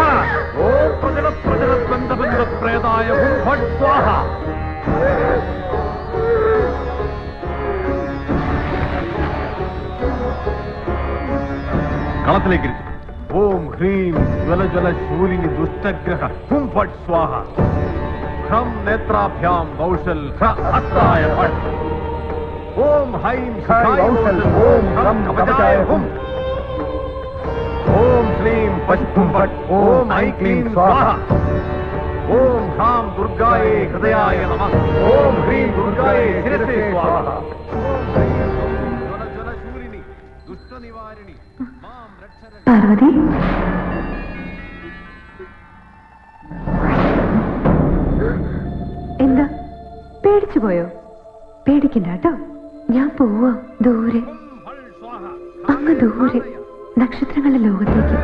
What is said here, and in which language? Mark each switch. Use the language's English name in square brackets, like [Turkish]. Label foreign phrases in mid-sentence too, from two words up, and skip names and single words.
[Sanskrit] ഓം പ്രജല പ്രജല ബന്ധ ബന്ധ പ്രേതായ ഹും ഫട് സ്വാഹ. [Malayalam] കളത്തിലേക്ക്. [Sanskrit] ഓം ഹ്രീം ജ്വല ജ്വല ശൂലിനി ദുഷ്ടഗ്രഹ ഹും ഫട് സ്വാഹ. ह्रम नेत्राभ्याम कौशल हस्ताय फट ओम हाइम शिखाय कौशल ओम ह्रम कवचाय हुम ओम श्रीम पशुम फट ओम ऐ क्लीं स्वाहा ओम ह्राम दुर्गाय हृदयाय नमः ओम ह्रीं दुर्गाय शिरसे स्वाहा [Malayalam] പാർവതി എന്താ പേടിച്ചു പോയോ? പേടിക്കണ്ട കേട്ടോ, ഞാൻ പോവാ ദൂരെ, അങ്ങ് ദൂരെ നക്ഷത്രങ്ങളുടെ ലോകത്തേക്ക്.